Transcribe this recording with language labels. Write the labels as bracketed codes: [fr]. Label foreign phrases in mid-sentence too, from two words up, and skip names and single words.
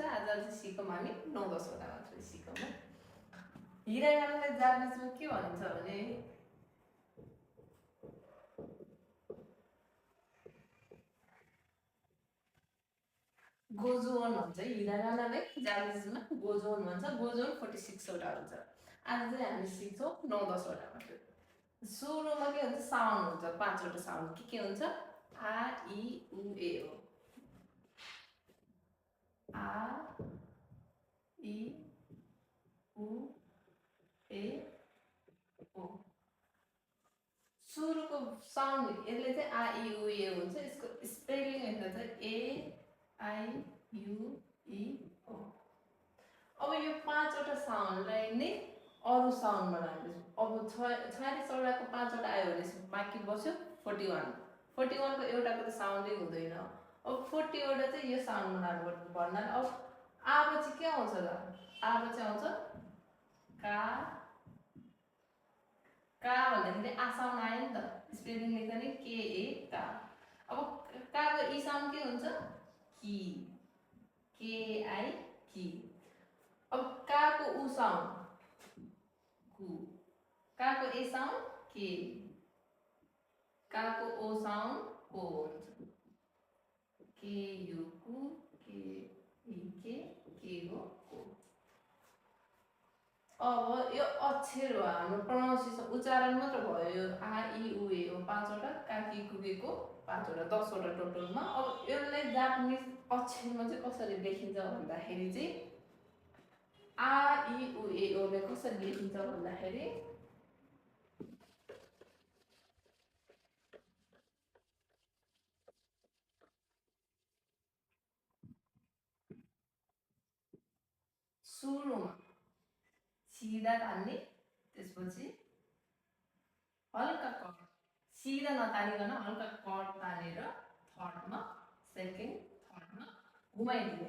[ne] आज चाहिँ सिकौँ हामी 9-10 वटा मात्रै सिकौँ है। हिरागानालाई जापानिजमा के भन्छ भने गोजोन भन्छ। हिरागानालाई जापानिजमा गोजोन भन्छ। गोजोन 46 वटा हुन्छ। आज चाहिँ हामी सिक्छौँ 9-10 वटा मात्रै। सुरुमा के हुन्छ साउन्ड हुन्छ 5 वटा साउन्ड के हुन्छ आ इ उ ए हो। आ इ उ ए ओ सुरुको साउन्ड यसले चाहिँ आ इ उ ए हुन्छ। यसको स्पेलिङ हेर्दा चाहिँ [en] A I U E O. [ne] अब यो 5 वटा साउन्डलाई नै अरु साउन्डमा राख्दैछु। अब 46 वटाको 5 वटा आयो भने बाँकी बस्यो 41। 41 को एउटाको त साउन्डै हुँदैन। अब 40 वटा चाहिँ यो साउन्डमा राख्नु पर्दैन। अब आ पछि के आउँछ त? आ पछि आउँछ का। का भन्दाखेरि आ साउन्ड आयो नि त। स्पेलिङ लेख्दा नि [en] K A [ne] का। अब का को ई साउन्ड के हुन्छ? की। [en] K I [ne] की। अब का को उ साउन्ड कु। का को ए साउन्ड के। का को ओ साउन्ड को हुन्छ। [en] K U [ne] कु [en] K E [ne] के हो को। अब यो अक्षर हो हाम्रो प्रोनाउन्सिएसन उच्चारण मात्र भयो। यो आ इ उ ए हो 5 वटा काकी कुकेको 5 वटा 10 वटा टोटलमा। अब यसलाई जापानिज अक्षरमा चाहिँ कसरी लेखिन्छ भन्दाखेरि चाहिँ आ इ उ ए ओ ले कसरी लेखिन्छ भन्दाखेरि सुरुमा सिधा तान्ने त्यसपछि हल्का कट सिधा नतानिकन हल्का कट तानेर थर्डमा सेकेन्ड थर्डमा घुमाइदिने।